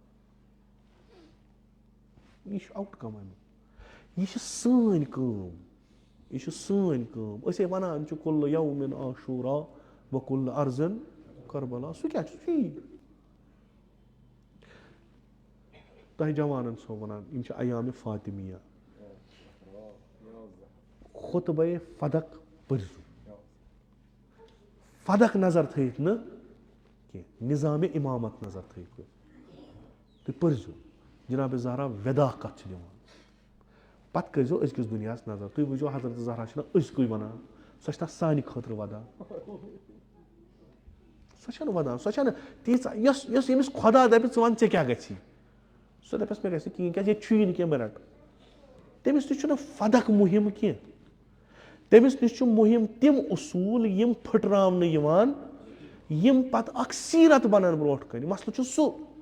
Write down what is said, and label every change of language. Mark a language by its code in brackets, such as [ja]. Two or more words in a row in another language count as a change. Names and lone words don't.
[ks] یہِ چھُ آوُٹ کم امیُک. یہِ چھِ سٲنۍ کٲم. أسے وَنان چھِ [ar] کُلہٕ یومِن عاشوٗرا وَ کُلہٕ ارزن کربلا. [ks] سُہ کیٛاہ چھُ یی. تۄہہِ جوانن چھُسو وَنان یِم چھِ ایامِ فاطمیہ خُطبَے فدق پٔرزیو فدق نظر تھٲیِتھ نہٕ کینٛہہ نِظامِ اِمامت نظر تھٲیِتھ تُہۍ پٔرزیو جِنابِ زہرا وٮ۪دا کَتھ چھِ دِوان پَتہٕ کٔرۍزیو أزکِس دُنیاہَس نظر تُہۍ وٕچھزیو حضرت زہرا چھِنہ أزکُے وَنان سۄ چھِنہ سانہِ خٲطرٕ وَدان سۄ چھَنہٕ وَدان سۄ چھَنہٕ تیٖژاہ یۄس ییٚمِس خۄدا دَپہِ ژٕ وَن ژےٚ کیٛاہ گژھی سۄ دَپٮ۪س مےٚ گژھِ نہٕ کِہیٖنۍ کیٛازِ ییٚتہِ چھُیی نہٕ کینٛہہ بہٕ رَٹہٕ تٔمِس نِش چھُنہٕ فدق مُہِم کینٛہہ تٔمِس نِش چھُ مُہِم تِم اصوٗل یِم پھٕٹراونہٕ یِوان یِم پَتہٕ اکھ سیٖرت بَنن برونٛٹھ کَنہِ مَسلہٕ چھُ سُہ